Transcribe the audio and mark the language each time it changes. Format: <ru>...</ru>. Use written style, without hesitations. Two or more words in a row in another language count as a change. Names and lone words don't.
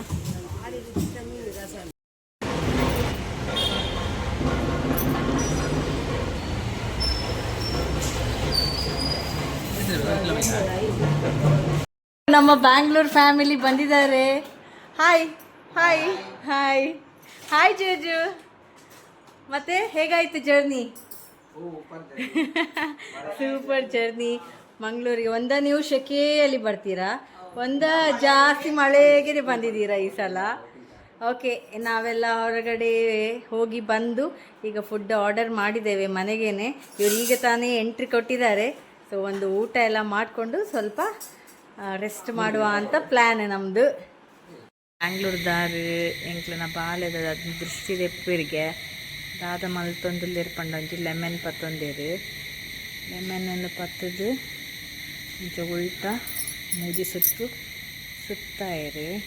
<kn>ನಮ್ಮ ಬ್ಯಾಂಗ್ಳೂರ್ ಫ್ಯಾಮಿಲಿ ಬಂದಿದ್ದಾರೆ.</kn> <en>hi hi hi hi Jeju.</en> <kn>ಮತ್ತೆ ಹೇಗಾಯ್ತು ಜರ್ನಿ?</kn> <en>super journey.</en> <kn>ಮಂಗಳೂರಿಗೆ ಒಂದ ನೀವು ಶೆಕೆಯಲ್ಲಿ ಬರ್ತೀರಾ, ಒಂದ ಜಾಸ್ತಿ ಮಳೆಗೆ ಬಂದಿದ್ದೀರಾ ಈ ಸಲ. ಓಕೆ, ನಾವೆಲ್ಲ ಹೊರಗಡೆ ಹೋಗಿ ಬಂದು ಈಗ</kn> <en>food order</en> <kn>ಮಾಡಿದ್ದೇವೆ ಮನೆಗೇನೆ. ಇವ್ರು ಈಗ ತಾನೇ ಎಂಟ್ರಿ ಕೊಟ್ಟಿದ್ದಾರೆ. ಸೊ ಒಂದು ಊಟ ಎಲ್ಲ ಮಾಡಿಕೊಂಡು ಸ್ವಲ್ಪ ರೆಸ್ಟ್ ಮಾಡುವ ಅಂತ ಪ್ಲ್ಯಾನ್ ನಮ್ಮದು.</kn> <tcy>ಬ್ಯಾಂಗ್ಳೂರ್ದಾರು ಎಂಕ್ಲನ ಬಾಲ್ಯದ ದೃಷ್ಟಿ ತೆಪ್ಪಿರಿಗೆ ದಾದ ಮಲ್ತೊಂದುಲ್ಲೇರ್ಪಂಡ ಒಂಜಿ ಲೆಮನ್ ಪತ್ತೊಂದೇರು ಲೆಮನ್ ಪತ್ತದು ಇಂಚ ಉಲ್ಟ ಮೂಜಿ ಸುತ್ತು ಸುತ್ತಾಯಿರು.</tcy>